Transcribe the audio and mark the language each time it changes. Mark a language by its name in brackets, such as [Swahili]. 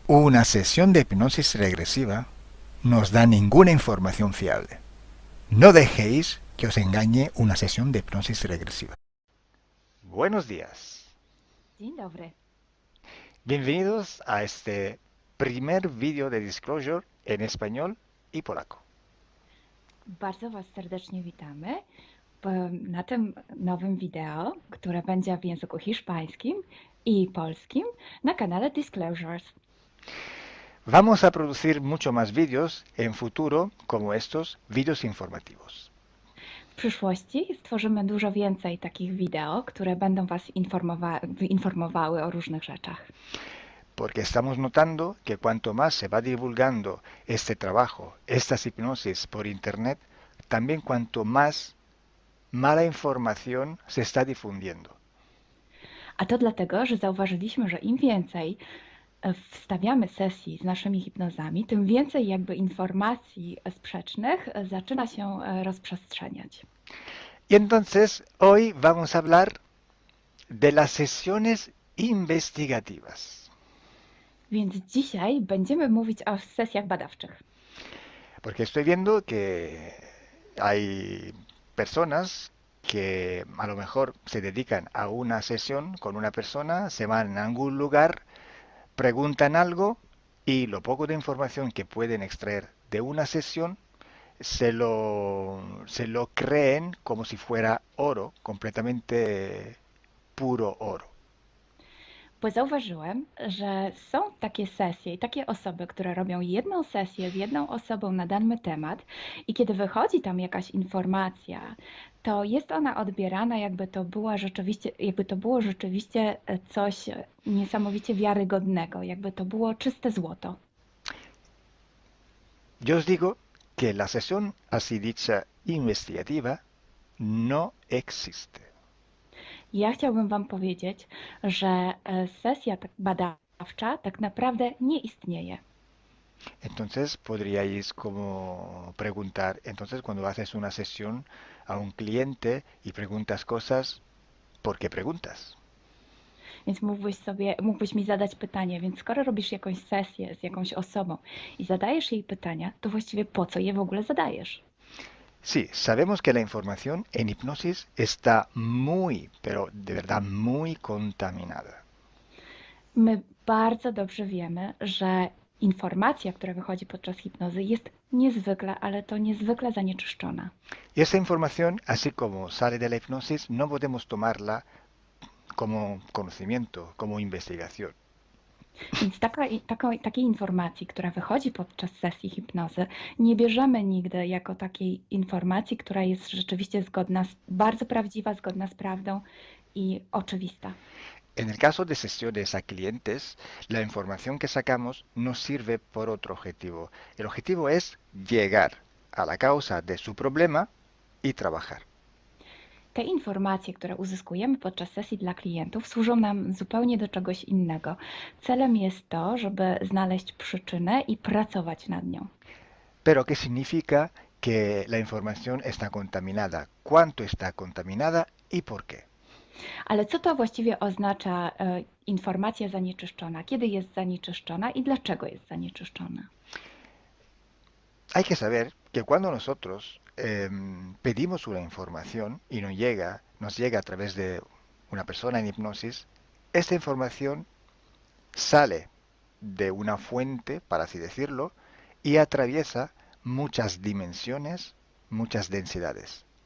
[Spanish] Una sesión de hipnosis regresiva no os da ninguna información fiable. No dejéis que os engañe una sesión de hipnosis regresiva. Buenos días. [Polish] Dzień dobry. [Spanish] Bienvenidos a este primer vídeo de Disclosure en español y polaco. [Polish] Bardzo Was serdecznie witamy na tym nowym wideo, które będzie w języku hiszpańskim i polskim na kanale Disclosures. [Spanish] Vamos a producir mucho más vídeos en futuro como estos vídeos informativos. [Polish] przyszłości stworzymy dużo więcej takich wideo, które będą Was informowały o różnych rzeczach. [Spanish] Porque estamos notando que cuanto más se va divulgando este trabajo, estas hipnosis por Internet, también cuanto más mala información se está difundiendo. [Polish] A to dlatego, że zauważyliśmy, że im więcej wstawiamy sesji z naszymi hipnozami, tym więcej jakby informacji sprzecznych zaczyna się rozprzestrzeniać. [Spanish] Y entonces hoy vamos a hablar de las sesiones investigativas. [Polish] Więc dzisiaj będziemy mówić o sesjach badawczych. [Spanish] Porque estoy viendo que hay personas que a lo mejor se dedican a una sesión con una persona, se van a algún lugar, preguntan algo y lo poco de información que pueden extraer de una sesión se lo creen como si fuera oro, completamente puro oro. [Polish] Bo zauważyłem, że są takie sesje i takie osoby, które robią jedną sesję z jedną osobą na dany temat i kiedy wychodzi tam jakaś informacja, to jest ona odbierana jakby to było rzeczywiście coś niesamowicie wiarygodnego, jakby to było czyste złoto. [Spanish] Yo os digo que la sesión así dicha investigativa no existe. [Polish] Ja chciałbym Wam powiedzieć, że sesja badawcza tak naprawdę nie istnieje. [Spanish] Entonces podríais como preguntar, entonces cuando haces una sesión a un cliente y preguntas cosas, ¿por qué preguntas? [Polish] Więc mógłbyś mi zadać pytanie, więc skoro robisz jakąś sesję z jakąś osobą i zadajesz jej pytania, to właściwie po co je w ogóle zadajesz? [Spanish] Sí, sabemos que la información en hipnosis está muy, pero de verdad muy contaminada. [Polish] My bardzo dobrze wiemy, że informacja, która wychodzi podczas hipnozy jest niezwykle, ale to niezwykle zanieczyszczona. [Spanish] Y esa información, así como sale de la hipnosis, no podemos tomarla como conocimiento, como investigación. [Polish] Więc takiej informacji, która wychodzi podczas sesji hipnozy, nie bierzemy nigdy jako takiej informacji, która jest rzeczywiście bardzo prawdziwa, zgodna z prawdą i oczywista. [Spanish] En el caso de sesiones a clientes, la información que sacamos nos sirve por otro objetivo. El objetivo es llegar a la causa de su problema y trabajar. [Polish] Te informacje, które uzyskujemy podczas sesji dla klientów, służą nam zupełnie do czegoś innego. Celem jest to, żeby znaleźć przyczynę i pracować nad nią. [Spanish] Pero ¿qué significa que la información está contaminada? ¿Cuánto está contaminada y por qué? [Polish] Ale co to właściwie oznacza informacja zanieczyszczona? Kiedy jest zanieczyszczona i dlaczego jest zanieczyszczona? [Spanish] Hay que saber que cuando nosotros pedimos una información y nos llega a través de una persona en hipnosis, esta información sale de una fuente, para así decirlo, y atraviesa muchas dimensiones, muchas densidades.